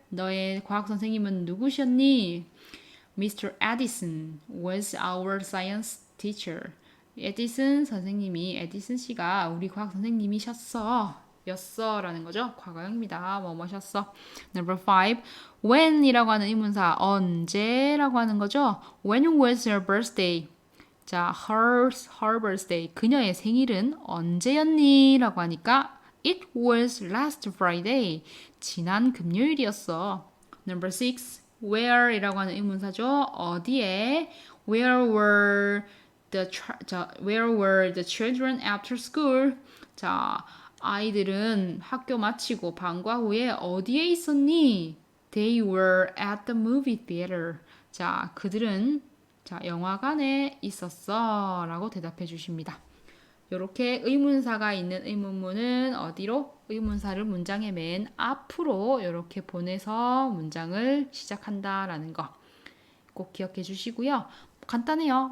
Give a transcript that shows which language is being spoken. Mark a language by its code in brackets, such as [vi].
[ko] 너의 과학 선생님은 누구셨니? [en] Mr. Edison was our science teacher. [ko] 에디슨 선생님이, 에디슨 씨가 우리 과학 선생님이셨어. 였어라는 거죠. 과거형입니다. 뭐뭐셨어. [en] Number 5. [ko] When이라고 하는 의문사 언제라고 하는 거죠. [en] When was your birthday? [ko] 자, [en] her birthday. [ko] 그녀의 생일은 언제였니? 라고 하니까 [en] It was last Friday. [ko] 지난 금요일이었어. [en] Number 6. [ko] Where이라고 하는 의문사죠. 어디에? [en] Where were the children after school? [ko] 자, 아이들은 학교 마치고 방과 후에 어디에 있었니? [en] They were at the movie theater. [ko] 자, 그들은 영화관에 있었어. 라고 대답해 주십니다. 이렇게 의문사가 있는 의문문은 어디로? 의문사를 문장의 맨 앞으로 이렇게 보내서 문장을 시작한다라는 거 꼭 기억해 주시고요. 간단해요.